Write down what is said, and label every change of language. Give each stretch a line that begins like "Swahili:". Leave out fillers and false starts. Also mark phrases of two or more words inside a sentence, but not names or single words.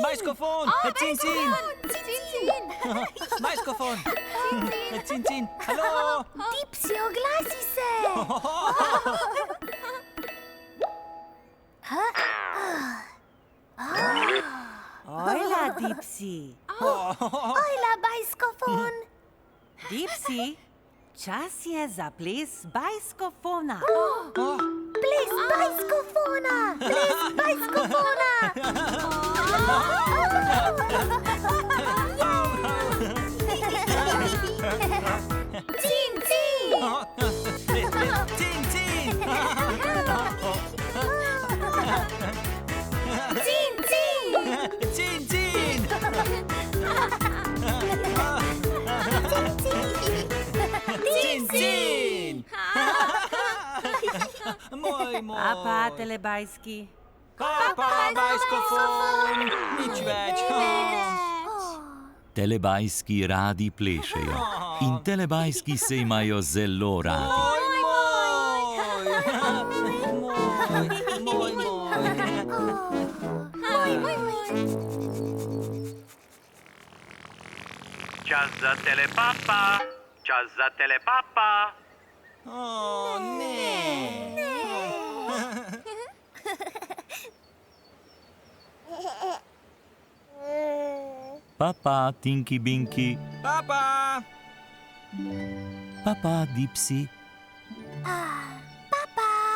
Slovenian: Bajskofon! Cin, cin! Cin-cin. Bajskofon! Cin, cin! Hallo! Dipsy, oglasi se. Ojla, Dipsy. Ojla, bajskofon. Dipsy, čas je za ples bajskofona. Ples bajskofona. Ples bajskofona. Cin-cin. Cin, cin! Cin-cin. Cin, cin! Cin, cin! Moj, moj! Papa, telebajski. Papa, bajskofon! Nič več! Telebajski radi plešejo in telebajski se imajo zelo radi. Moj, moj! Čas za telepapa! Čas za telepapa! O, ne! Papa, Tinky Binky. Papa! Papa, Dipsy. Papa.